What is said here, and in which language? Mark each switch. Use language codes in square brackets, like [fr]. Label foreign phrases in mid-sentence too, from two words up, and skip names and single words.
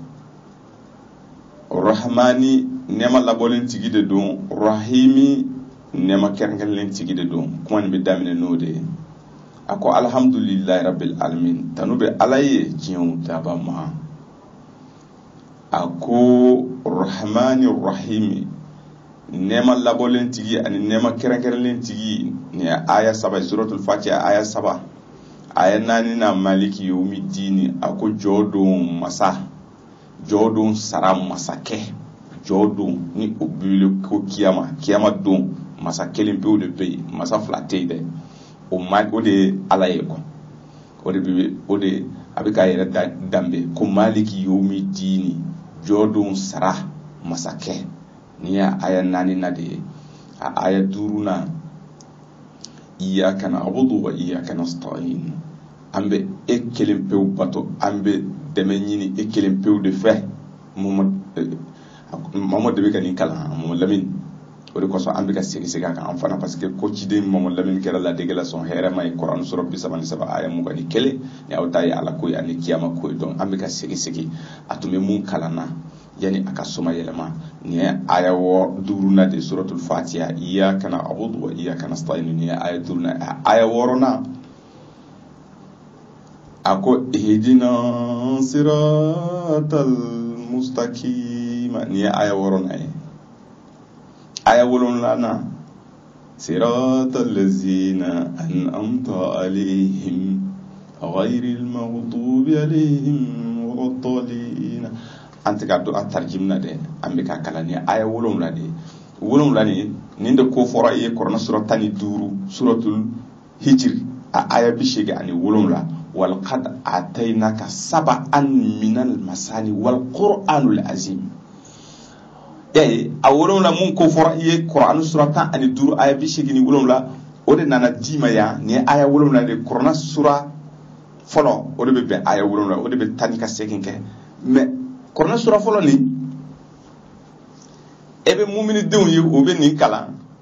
[bm] rahmani nɛɛma labɔlen tigi de don rahimi nɛɛma kɛrɛnkɛrɛnlen tigi de don kuma nin bɛ daminɛ n'o de ye a ko [ar] الحمد لله رب العالمين [bm] tanu bɛ ala ye diɲɛw daba ma a ko [ar] الرحمن الرحيم [bm] nɛɛma labɔlen tigi ani nɛɛma kɛrɛnkɛrɛnlen tigi nin ye aya 7 [ar] سورة الفاتحة [bm] aya 7 aya 4 na [ar] مالك يوم الدين [bm] a ko jɔdon masa jɔdon sara masakɛ jɔdon ni o bile ko kiyama don masa kelen pewu de bɛ yen masa fila tɛ yen dɛ o de ala ye kɔ o de a bɛ ka yɛrɛ danbe ko [ar] مالك يوم الدين [bm] jɔdon sara masakɛ ni ya aya 4 na de ye a aya 5 na [ar] إياك نعبد وإياك نستعين [bm] an bɛ e kelen pewu bato an bɛ dɛmɛ ɲini e kelen pewu de fɛ Mamadu de bɛ ka nin kalan Mamadu Lamin o de kosɔn an bɛ ka segin a kan an fana [fr] parce que [bm] ko ciden Mamadu Lamin kɛra ladege la sɔn hɛrɛ ma ye Kuran sura 37 aya 21 ni aw ta ye ala ko ye ani kiyama ko ye donc an bɛ ka segin a tun bɛ mun kalan na yani a ka soma yɛlɛma nin ye aya 5 na de [ar] سورة الفاتحة إياك نعبد وإياك نستعين [bm] ni ye aya 5 na aya 6 na a ko [ar] اهدنا الصراط المستقيم [bm] ni ye aya 6 na ye aya 7 na siratal [ar] الذين أنعمت عليهم غير المغضوب عليهم ولا الضالين [bm] an tɛ ka don a tarjim na dɛ an bɛ ka kalan ni aya 7 de 7 nin de ko fɔra ye Kuran sura 15 [ar] سورة الحجر [bm] a aya 8 ani 7 [ar] ولقد آتيناك سبعا من المثاني والقرآن العظيم [bm] a 7 mun ko fɔra ye Kuran sura 15 aya 8 ni 7 o de nana dima ya ni aya 7 de Kuran sura fɔlɔ o de bɛ bɛn aya 7 o de bɛ taa ni ka segin kɛ mais Kuran sura fɔlɔ ni e bɛ mumini denw ye o bɛ nin kalan